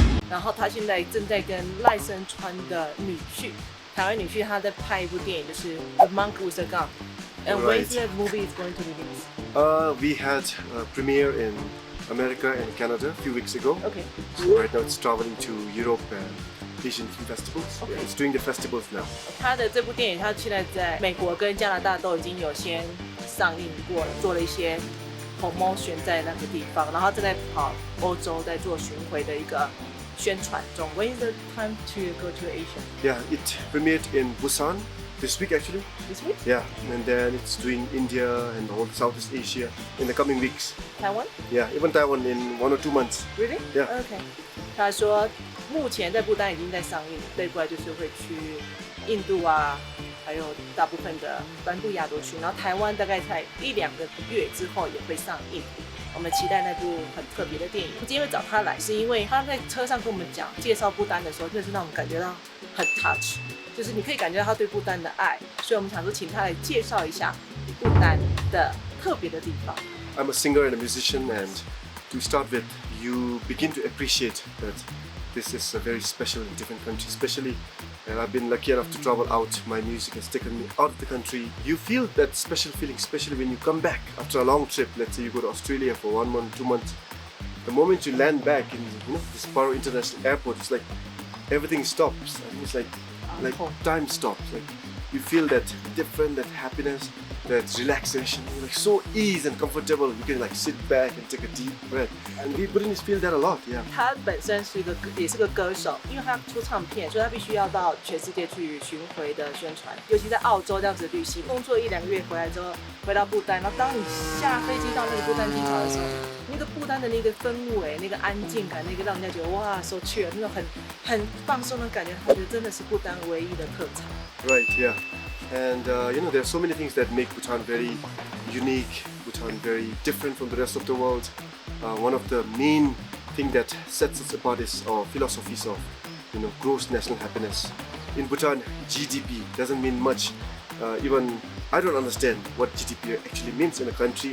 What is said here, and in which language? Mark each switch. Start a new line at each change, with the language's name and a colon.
Chinese: 然后他现在正在跟赖声川的女婿，台湾女婿，他在拍一部电影，就是《The Monk with the Gun》。
English: And when is the movie going to release? We had a premiere in America and Canada a few weeks ago. Okay. So right now it's traveling to Europe and Asian film festivals. Okay. It's doing the festivals now.
Chinese: 他的这部电影，他现在在美国跟加拿大都已经有先上映过了，做了一些 promotion 在那个地方，然后正在跑欧洲，在做巡回的一个宣传中。
English: When is the time to go to Asia? Yeah, it premiered in Busan this week actually. This week? Yeah, and then it's doing India and all Southeast Asia in the coming weeks. Taiwan? Yeah, even Taiwan in 1 or 2 months. Really? Yeah. Okay.
Chinese: 他说目前在不丹已经在上映，对过来就是会去印度啊，还有大部分的南部亚洲区，然后台湾大概在1-2个月之后也会上映。我们期待那部很特别的电影。今天会找他来，是因为他在车上跟我们讲介绍不丹的时候，真的是让我们感觉到很 touch， 就是你可以感觉到他对不丹的爱。所以我们想说，请他来介绍一下不丹的特别的地方。
English: I'm a singer and a musician, and to start with, you begin to appreciate that this is a very special and different country, especially, and I've been lucky enough to travel out. My music has taken me out of the country. You feel that special feeling, especially when you come back after a long trip. Let's say you go to Australia for 1 month, 2 months. The moment you land back in this Paro International Airport, it's like everything stops. I think it's like time stops. Like you feel that different, that happiness, that relaxation. You're like so easy and comfortable. You can like sit back and take a deep breath. And we Bhutanese feel that a lot, yeah.
Chinese: 他本身也是个歌手，因为他出唱片，所以他必须要到全世界去巡回的宣传，尤其在澳洲这样子旅行，工作1-2个月回来之后，回到不丹，然后当你下飞机到那个不丹机场的时候，那个不丹的那个氛围、那个安静感、那个让人家觉得哇，
English: so chill，
Chinese: 那种很放松的感觉，他觉得真的是不丹唯一的特产。
English: Right, yeah. And there are so many things that make Bhutan very unique, Bhutan very different from the rest of the world. One of the main things that sets us apart is our philosophies of, gross national happiness. In Bhutan, GDP doesn't mean much. Even I don't understand what GDP actually means in a country.